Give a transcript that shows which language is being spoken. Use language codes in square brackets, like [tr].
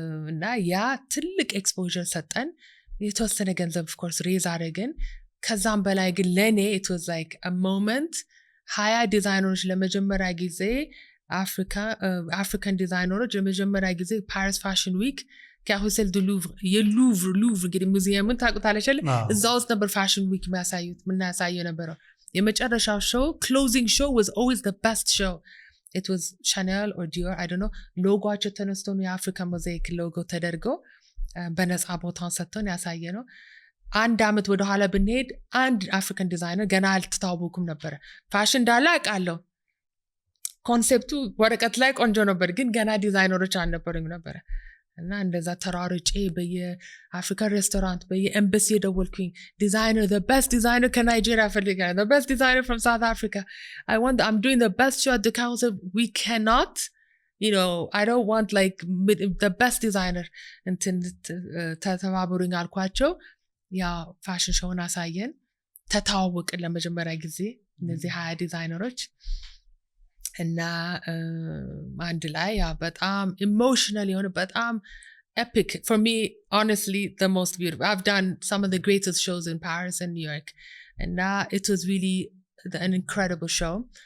[am] እና ያ ትልቅ ኤክስፖዥር ሰጠን። የተወሰነ ገንዘብ ኦፍኮርስ ሬዝ አደረግን። ከዛም በላይ ግን ለእኔ [en] it was like a moment [am] 20 ዲዛይነሮች ለመጀመሪያ ጊዜ አፍሪካን ዲዛይነሮች ለመጀመሪያ ጊዜ ፓሪስ ፋሽን ዊክ ከሆቴል ዱ ሉቭር እንግዲህ ሙዚየምን ታውቁታለች አይደል? እዛ ውስጥ ነበር ፋሽን ዊክ የምናሳየው ነበረው። የመጨረሻው ሾው ክሎዚንግ ሾው [en] was always the best show. It was Chanel or Dior, I don't know. [am] ሎጎአቸው ተነስቶ ነው የአፍሪካን ሞዛይክ ሎጎ ተደርጎ በነፃ ቦታውን ሰጥቶን ያሳየ ነው። 1 ዓመት ወደኋላ ብንሄድ አንድ አፍሪካን ዲዛይነር ገና አልተታወቁም ነበረ። ፋሽን እንዳለ አውቃለሁ፣ ኮንሴፕቱ ወረቀት ላይ ቆንጆ ነበር፣ ግን ገና ዲዛይነሮች አልነበሩም ነበረ እና እንደዛ ተራርጬ በየአፍሪካን ሬስቶራንት በየኤምባሲ የደወልኩኝ ዲዛይነር [en] the best designer [am] ከናይጄሪያ ፈልጋለሁ, [en] the best designer from South Africa, I'm doing the best show at the council, we cannot, I don't want like the best designer [am] እንትን ተተባበሩኝ አልኳቸው። ያ ፋሽን ሾውን አሳየን፣ ተተዋወቅን ለመጀመሪያ ጊዜ እነዚህ 20 ዲዛይነሮች እና አንድ ላይ ያ በጣም ኢሞሽናል የሆነ በጣም [en] epic for me, honestly the most beautiful. I've done some of the greatest shows in Paris and New York, and it was really an incredible show.